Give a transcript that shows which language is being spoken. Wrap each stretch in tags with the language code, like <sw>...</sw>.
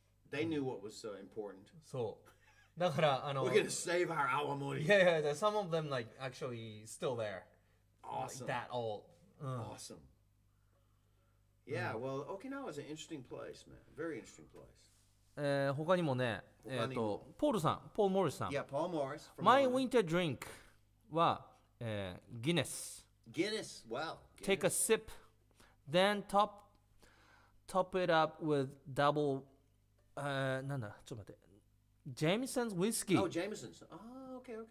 <en>They knew what was important.</en> <ja>そう。だから</ja> <en>We're gonna save our awamori. Yeah, some of them like actually still there. Awesome. Like that old. Awesome. Yeah, well, Okinawa is an interesting place, man. Very interesting place.</en> <ja>他にもね、ポールモリスさん。</ja> <en>Yeah, Paul Morris. My winter drink は、ギネス。 Guinness, wow. Take a sip, then top it up with double</en> <ja>なんだ、ちょっと待って。</ja> <en>Jameson's whiskey. Oh, Jameson's. Oh, okay.</en>